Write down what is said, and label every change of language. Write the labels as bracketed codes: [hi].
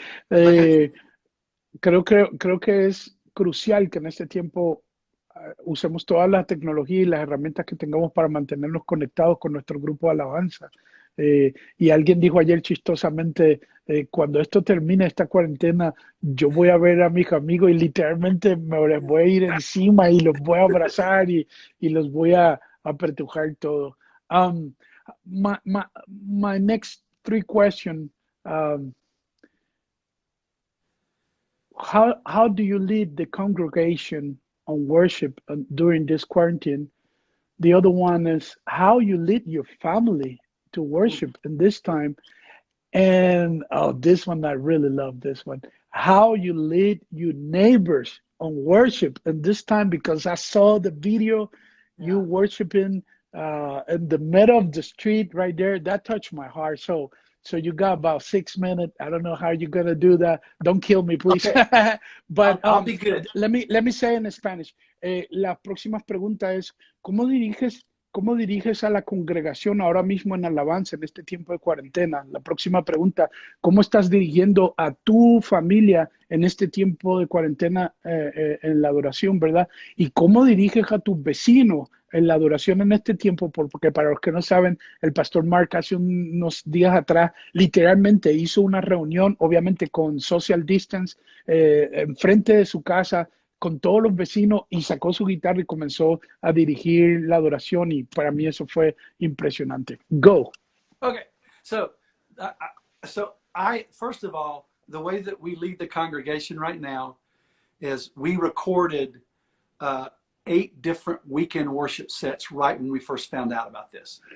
[es] Eh, creo que es crucial que en este tiempo usemos toda la tecnología y las herramientas que tengamos para mantenernos conectados con nuestro grupo de alabanza. Y alguien dijo ayer chistosamente, cuando esto termine, esta cuarentena, yo voy a ver a mis amigos y literalmente me les voy a ir encima y los voy a abrazar y los voy a apretujar todo. [en] Um, my next three questions. Um, how do you lead the congregation on worship during this quarantine? The other one is how you lead your family to worship in this time. And oh, this one, I really love this one. How you lead your neighbors on worship in this time, because I saw the video you worshiping in the middle of the street right there. That touched my heart. So you got about 6 minutes. I don't know how you're gonna do that. Don't kill me, please. Okay. But I'll be good. let me say in Spanish. [es] La próxima pregunta es, ¿cómo diriges a la congregación ahora mismo en alabanza en este tiempo de cuarentena? La próxima pregunta, ¿cómo estás dirigiendo a tu familia en este tiempo de cuarentena en la adoración, verdad? ¿Y cómo diriges a tus vecinos en la adoración en este tiempo? Porque para los que no saben, el pastor Mark hace unos días atrás literalmente hizo una reunión, obviamente con [en] social distance, [es] enfrente de su casa, con todos los vecinos, y sacó su guitarra y comenzó a dirigir la adoración, y para mí eso fue impresionante. [en] Go. Okay. So I first of all, the way that we lead the congregation right now is we recorded 8 different weekend worship sets right when we first found out about this.